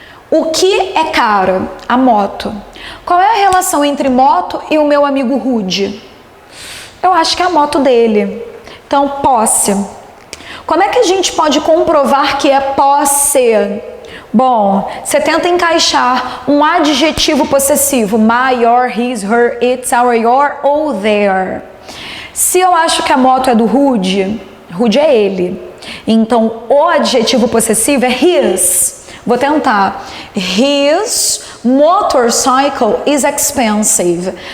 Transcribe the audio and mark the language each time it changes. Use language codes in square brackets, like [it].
[pt] O que é cara? A moto. Qual é a relação entre moto e o meu amigo Rude? Eu acho que é a moto dele. Então, posse. Como é que a gente pode comprovar que é posse? Bom, você tenta encaixar um adjetivo possessivo. [en] My, your, his, her, it's, our, your ou their. [pt] Se eu acho que a moto é do Rude, Rude é ele. Então, o adjetivo possessivo é his. Vou tentar. [en] His motorcycle is expensive.